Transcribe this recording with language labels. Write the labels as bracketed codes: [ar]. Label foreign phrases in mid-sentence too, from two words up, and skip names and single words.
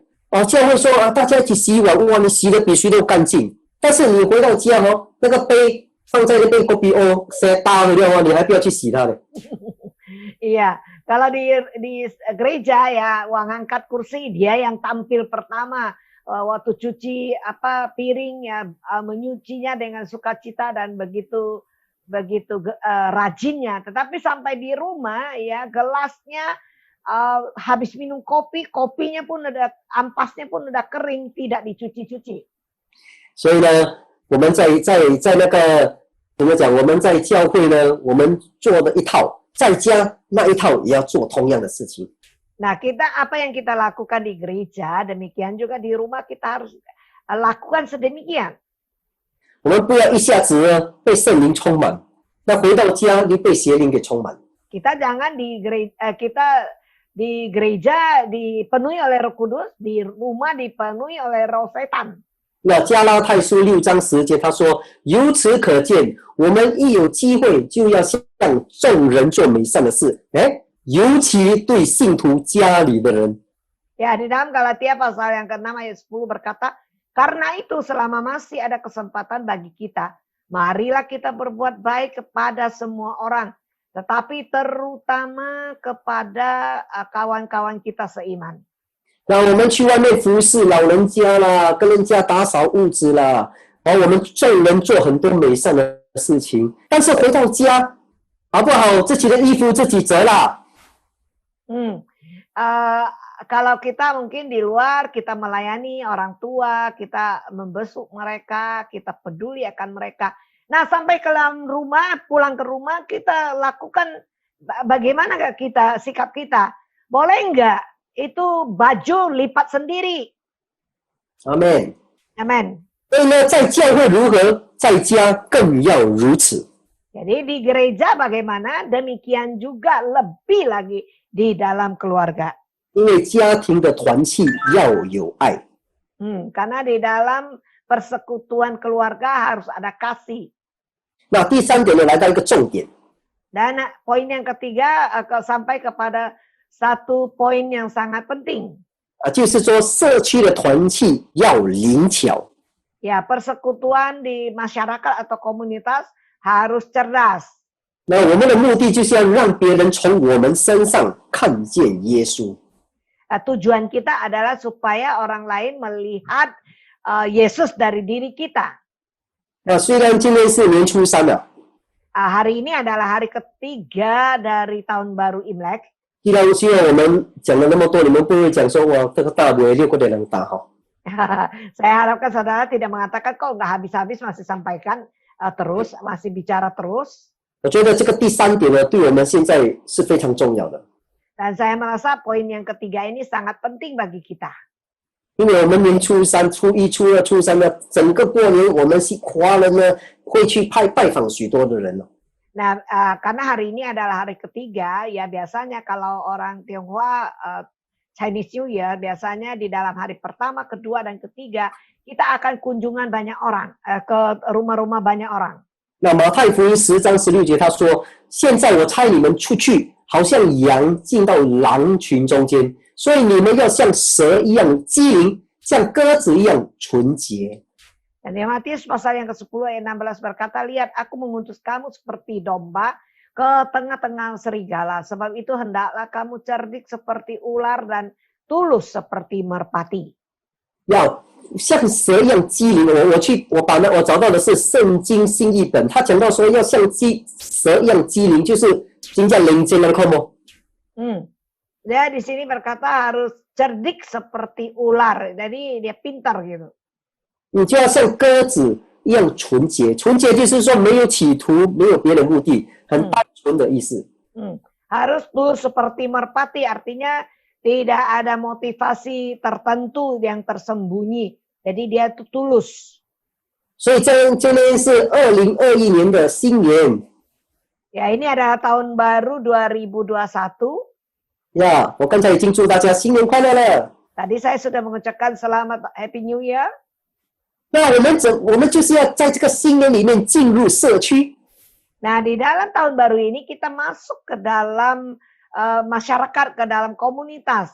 [zh] 教会说大家一起洗碗，哇，你洗的比谁都干净。但是你回到家哦，那个杯放在那边 [ms] kopi O saya tahu [zh] 了，你还不要去洗它的。 [id] Iya, kalau di gereja ya uang angkat kursi dia yang tampil pertama waktu cuci piring ya menyucinya dengan sukacita dan begitu rajinnya. Tetapi sampai di rumah ya gelasnya habis minum kopinya pun ampasnya pun udah kering, tidak dicuci-cuci. [zh] 所以呢，我们在那个怎么讲？我们在教会呢，我们做的一套，在家那一套也要做同样的事情。 [id] Nah, apa yang kita lakukan di gereja, demikian juga di rumah kita harus lakukan sedemikian. [zh] 我们不要一下子呢被圣灵充满，那回到家又被邪灵给充满。 [id] Kita jangan di gereja dipenuhi oleh Roh Kudus, di rumah dipenuhi oleh roh setan. [zh] 那加拉太书6章10节他说：“由此可见，我们一有机会就要向众人做美善的事。” 尤其对信徒家里的人。 [id] Ya, di dalam Galatia pasal yang ke-6 ayat 10 berkata, karena itu selama masih ada kesempatan bagi kita, marilah kita berbuat baik kepada semua orang, tetapi terutama kepada kawan-kawan kita seiman. [zh] 那我们去外面服侍老人家啦，跟人家打扫屋子啦，我们众人做很多美善的事情，但是回到家，好不好？自己的衣服自己折啦。 [id] Kalau kita mungkin di luar kita melayani orang tua, kita membesuk mereka, kita peduli akan mereka. Nah, sampai ke dalam rumah, pulang ke rumah kita lakukan bagaimana kita sikap kita? Boleh enggak itu baju lipat sendiri? [zh] 阿门。 [id] Amin. [zh] 所以呢，在教会如何，在家更要如此。 [id] Jadi di gereja bagaimana? Demikian juga lebih lagi di dalam keluarga. [zh] 因为家庭的团契要有爱。 [id] Karena di dalam persekutuan keluarga harus ada kasih. [zh] 那第三点呢，来到一个重点。 [id] Dan poin yang ketiga sampai kepada satu poin yang sangat penting. [zh] 就是说社区的团契要灵巧。 [id] Ya, persekutuan di masyarakat atau komunitas harus cerdas. [zh] 那我们的目的就是要让别人从我们身上看见耶稣。 [id] Tujuan kita adalah supaya orang lain melihat Yesus dari diri kita. [zh] 那虽然今天是年初三了， [id] Hari ini adalah hari ketiga dari tahun baru Imlek. [zh] 希望我们讲了那么多，你们不会讲说哇，这个大尾6个人打哈。 [id] Saya harapkan saudara tidak mengatakan kok nggak habis-habis masih sampaikan terus, masih bicara terus. [zh] 我觉得这个第三点呢，对我们现在是非常重要的。 [id] Dan saya merasa poin yang ketiga ini sangat penting bagi kita. [zh] 因为我们年初三、初一、初二、初三呢，整个过年我们华人呢会去拜访许多的人了。 [id] Nah, karena hari ini adalah hari ketiga, ya biasanya kalau orang Tionghoa [en] Chinese New Year, [id] biasanya di dalam hari pertama, kedua, dan ketiga, kita akan kunjungan banyak orang, ke rumah-rumah banyak orang. [zh] 那马太福音10章16节他说：“现在我差你们出去，好像羊进到狼群中间，所以你们要像蛇一样机灵，像鸽子一样纯洁。” [id] Dan di Matius pasal yang ke-10 ayat 16 berkata, lihat aku mengutus kamu seperti domba ke tengah-tengah serigala. Sebab itu hendaklah kamu cerdik seperti ular dan tulus seperti merpati. [zh] 要像蛇一样机灵。我找到的是圣经新译本，他讲到说要像蛇一样机灵，就是真正灵精能看吗？ [id] Dia di sini berkata harus cerdik seperti ular. Jadi dia pintar gitu. [zh] 你就要像鸽子一样纯洁，纯洁就是说没有企图，没有别的目的，很单纯的意思。 [id] Harus tulus seperti merpati, artinya tidak ada motivasi tertentu yang tersembunyi. Jadi dia itu tulus. [zh] 所以今天是2021年的新年。 [id] Ya, ini adalah tahun baru 2021. [zh] 呀，我刚才已经祝大家新年快乐了。 [id] Tadi saya sudah mengucapkan selamat [en] Happy New Year. [zh] 那我们就是要在这个新年里面进入社区。 [id] Nah, di dalam tahun baru ini kita masuk ke dalam masyarakat, ke dalam komunitas.